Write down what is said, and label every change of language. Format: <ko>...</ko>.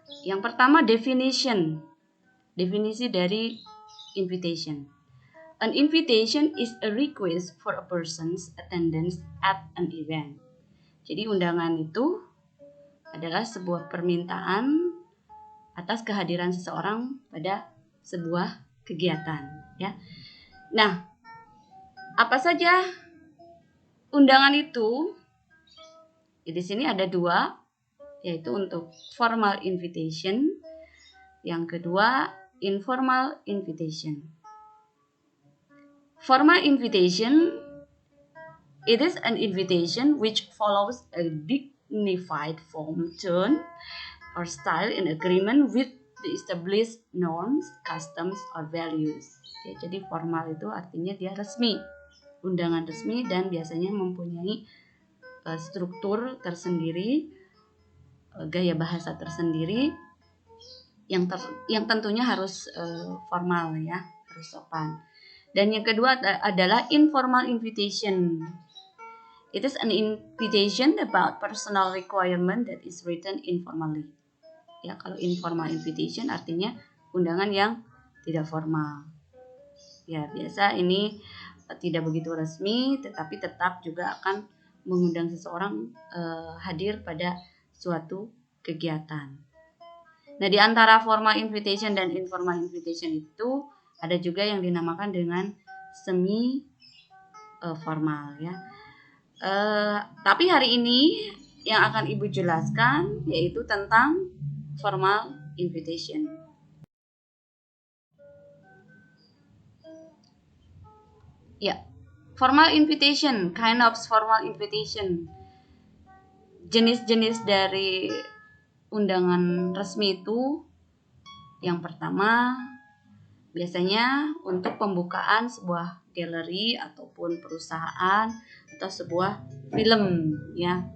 <id>Yang pertama, definisi dari invitation.</id> <en>An invitation is a request for a person's attendance at an event.</en> <id>Jadi undangan itu adalah sebuah permintaan atas kehadiran seseorang pada sebuah kegiatan, ya. Nah, apa saja undangan itu? Di sini ada dua, yaitu untuk formal invitation, yang kedua informal invitation.</id> <en>Formal invitation, it is an invitation which follows a dignified form, tone, or style in agreement with the established norms, customs, or values.</en> <id>Ya, jadi formal itu artinya dia resmi, undangan resmi dan biasanya mempunyai struktur tersendiri, gaya bahasa tersendiri yang tentunya harus formal ya, harus sopan. Dan yang kedua adalah informal invitation.</id> <en>It is an invitation about personal requirement that is written informally.</en> <id>Ya, kalau informal invitation artinya undangan yang tidak formal. Ya, biasa ini tidak begitu resmi, tetapi tetap juga akan mengundang seseorang hadir pada suatu kegiatan. Nah, di antara formal invitation dan informal invitation itu ada juga yang dinamakan dengan semi formal ya. Tapi hari ini yang akan Ibu jelaskan yaitu tentang formal invitation.</id> <en>Ya, formal invitation, kind of formal invitation.</en> <id>Jenis-jenis dari undangan resmi itu yang pertama biasanya untuk pembukaan sebuah galeri ataupun perusahaan atau sebuah film ya.</id>